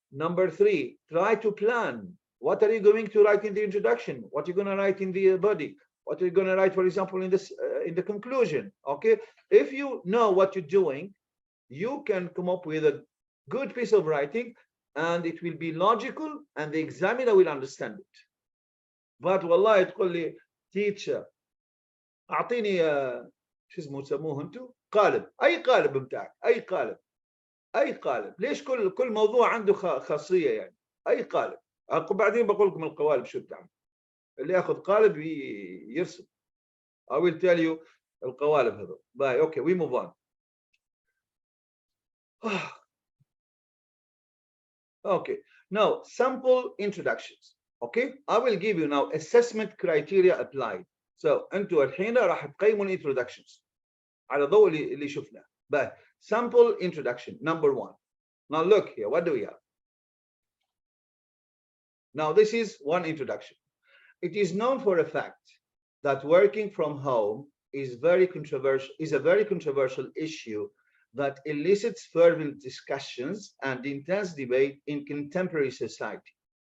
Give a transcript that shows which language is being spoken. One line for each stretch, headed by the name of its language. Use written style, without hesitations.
English: Number 3, try to plan. What are you going to write in the introduction? What are you going to write in the body? What are you going to write, for example, in this in the conclusion? Okay, if you know what you're doing, you can come up with a good piece of writing, and it will be logical, and the examiner will understand it.
Arabic: But والله تقول لي teacher اعطيني شو اسمه تسموه انتم قالب، اي قالب بتاعك، اي قالب، اي قالب. ليش كل موضوع عنده خاصيه يعني؟ اي قالب. بعدين بقول لكم القوالب شو بتعمل. اللي ياخذ قالب يرسم.
English: I will tell you
Arabic: القوالب هذول.
English: Bye. Okay, we move on. Okay, now sample introductions. Okay, I will give you now assessment criteria applied.
Arabic: So انتوا الحين راح تقيموا introductions على ضوء اللي شفناه.
English: But sample introduction number 1. Now look here, what do we have? Now this is one introduction. It is known for a fact that working from home is a very controversial issue that elicits fervent discussions and intense debate in contemporary society.